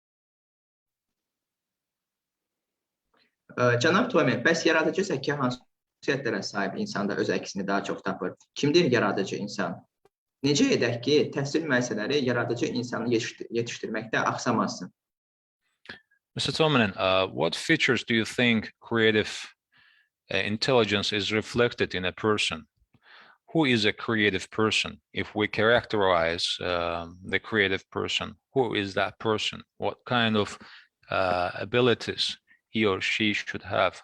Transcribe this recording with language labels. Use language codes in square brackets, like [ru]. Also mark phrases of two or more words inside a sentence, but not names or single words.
[az] Cənab Toyman, bəs yaradıcı zəka hansı xüsusiyyətlərə sahib insanda öz əksini daha çox tapır? Kimdir yaradıcı insan? Necə edək ki, təhsil müəssisələri yaradıcı insanı yetişdirməkdə axsamasın? [en] Mr. Tominen, what features do you think creative intelligence is reflected in a person? Who is a creative person? If we characterize the creative person, who is that person? What kind of abilities he or she should have?